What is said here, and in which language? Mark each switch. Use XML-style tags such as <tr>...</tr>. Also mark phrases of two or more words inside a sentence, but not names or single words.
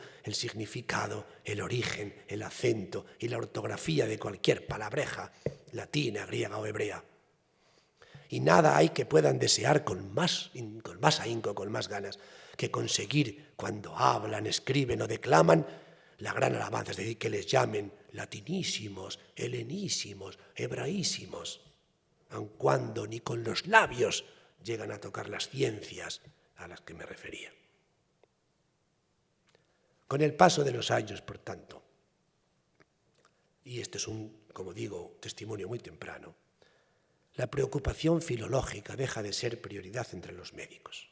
<es>El significado, el origen, el acento y la ortografía de cualquier palabreja latina, griega o hebrea. Y nada hay que puedan desear con más ahínco, con más ganas, que conseguir cuando hablan, escriben o declaman la gran alabanza, es decir, que les llamen latinísimos, helenísimos, hebraísimos, aun cuando ni con los labios llegan a tocar las ciencias a las que me refería. Con el paso de los años, por tanto, y este es como digo, testimonio muy temprano, la preocupación filológica deja de ser prioridad entre los médicos.</es>